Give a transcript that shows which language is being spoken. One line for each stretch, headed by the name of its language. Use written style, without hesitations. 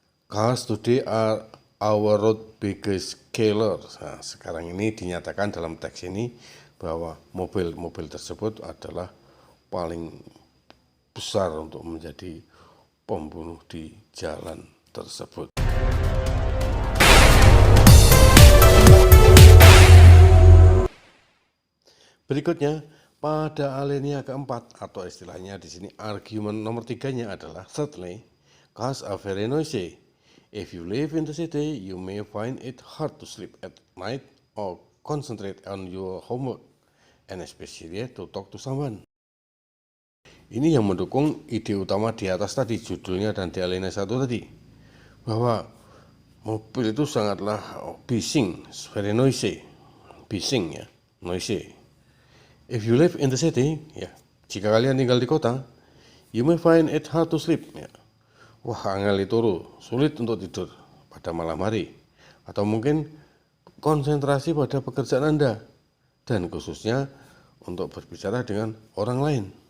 English: Cars today are our road biggest killers.
Indonesian: Nah, sekarang ini dinyatakan dalam teks ini bahwa mobil-mobil tersebut adalah paling besar untuk menjadi pembunuh di jalan tersebut. Berikutnya, pada alinea keempat, atau istilahnya di sini argumen nomor 3-nya adalah
English: thirdly, cars are very noisy. If you live in the city, you may find it hard to sleep at night or concentrate on your homework, and especially to talk to someone.
Indonesian: Ini yang mendukung ide utama di atas tadi, judulnya dan di alinea 1 tadi, bahwa mobil itu sangatlah bising,
English: very noisy,
Indonesian: bising ya, noisy.
English: If you live in the city,
Indonesian: jika kalian tinggal di kota,
English: you may find it hard to sleep.
Indonesian: Wah,
Javanese: angel turu,
Indonesian: sulit untuk tidur pada malam hari, atau mungkin konsentrasi pada pekerjaan Anda, dan khususnya untuk berbicara dengan orang lain.